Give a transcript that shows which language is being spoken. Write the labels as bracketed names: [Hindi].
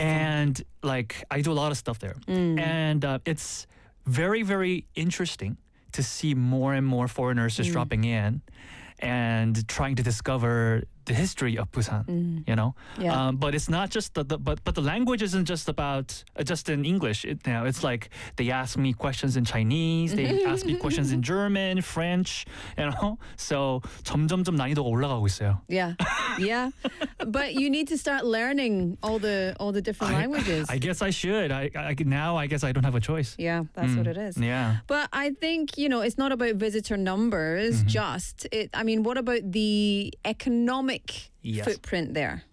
[English] And like I do a lot of stuff there. And it's very, very interesting to see more and more foreigners just dropping in and trying to discover the history of Busan, you know? Yeah. But it's not just but the language isn't just about, just in English. It, you know, it's like they ask me questions in Chinese, they ask me questions in German, French, you know? [Korean] So, 점점 난이도가 올라가고 있어요. [English] Yeah. Yeah. But you need to start learning all the different languages. I guess I should. I guess I don't have a choice. Yeah, that's what it is. Yeah. But I think, you know, it's not about visitor numbers, just. It. I mean, what about the economic footprint there?